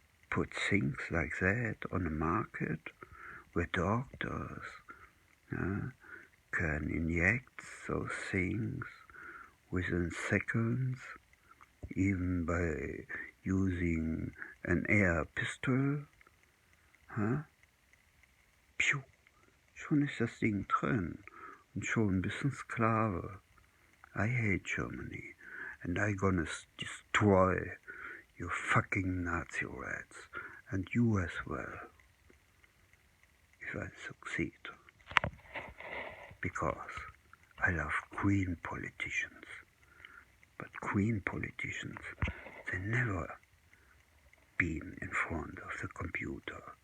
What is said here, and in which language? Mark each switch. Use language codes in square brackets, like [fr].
[en] put things like that on the market, where doctors can inject those things within seconds, even by using an air pistol. [de] Piu, schon ist das Ding drin und schon bist ein Sklave. [en] I hate Germany, and I gonna destroy you fucking Nazi rats, and you as well, if I succeed. Because I love green politicians, but green politicians, they never been in front of the computer.